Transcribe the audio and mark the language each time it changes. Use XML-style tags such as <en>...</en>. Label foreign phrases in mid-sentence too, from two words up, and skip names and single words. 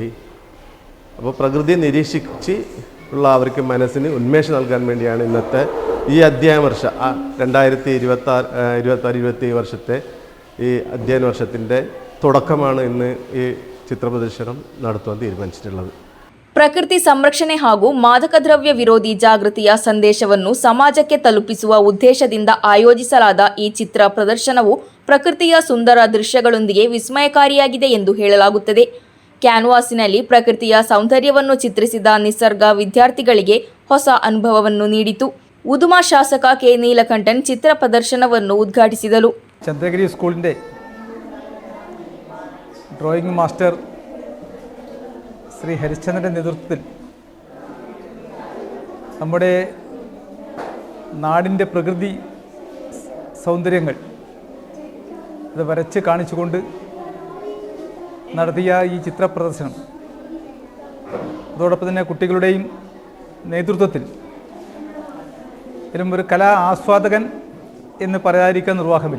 <ml>അപ്പോൾ പ്രകൃതിയെ നിരീക്ഷിച്ച് ഉള്ള അവർക്ക് മനസ്സിന് ഉന്മേഷം നൽകാൻ വേണ്ടിയാണ് ഇന്നത്തെ ഈ അധ്യയന വർഷം 2026-27 വർഷത്തെ ഈ അധ്യയന വർഷത്തിൻ്റെ തുടക്കമാണ് ഇന്ന് ഈ ചിത്ര പ്രദർശനം നടത്തുവാൻ തീരുമാനിച്ചിട്ടുള്ളത്.</ml> <kn>ಪ್ರಕೃತಿ ಸಂರಕ್ಷಣೆ ಹಾಗೂ ಮಾದಕ ದ್ರವ್ಯ ವಿರೋಧಿ ಜಾಗೃತಿಯ ಸಂದೇಶವನ್ನು ಸಮಾಜಕ್ಕೆ ತಲುಪಿಸುವ ಉದ್ದೇಶದಿಂದ ಆಯೋಜಿಸಲಾದ ಈ ಚಿತ್ರ ಪ್ರದರ್ಶನವು ಪ್ರಕೃತಿಯ ಸುಂದರ ದೃಶ್ಯಗಳೊಂದಿಗೆ ವಿಸ್ಮಯಕಾರಿಯಾಗಿದೆ ಎಂದು ಹೇಳಲಾಗುತ್ತದೆ. ಕ್ಯಾನ್ವಾಸಿನಲ್ಲಿ ಪ್ರಕೃತಿಯ ಸೌಂದರ್ಯವನ್ನು ಚಿತ್ರಿಸಿದ ನಿಸರ್ಗ ವಿದ್ಯಾರ್ಥಿಗಳಿಗೆ ಹೊಸ ಅನುಭವವನ್ನು ನೀಡಿತು. ಉದುಮಾ ಶಾಸಕ ಕೆ ನೀಲಕಂಠನ್ ಚಿತ್ರ ಪ್ರದರ್ಶನವನ್ನು ಉದ್ಘಾಟಿಸಿದರು.</kn> <ml>ചന്ദ്രഗിരി സ്കൂളിൻ്റെ ഡ്രോയിങ് മാസ്റ്റർ ശ്രീ ഹരിചന്ദ്രൻ്റെ നേതൃത്വത്തിൽ നമ്മുടെ നാടിൻ്റെ പ്രകൃതി സൗന്ദര്യങ്ങൾ അത് വരച്ച് കാണിച്ചുകൊണ്ട് നടത്തിയ ഈ ചിത്ര പ്രദർശനം, അതോടൊപ്പം തന്നെ കുട്ടികളുടെയും നേതൃത്വത്തിൽ ഇതിലും ഒരു കലാ ആസ്വാദകൻ എന്ന് പറയാതിരിക്കാൻ നിർവാഹമില്ല.</ml>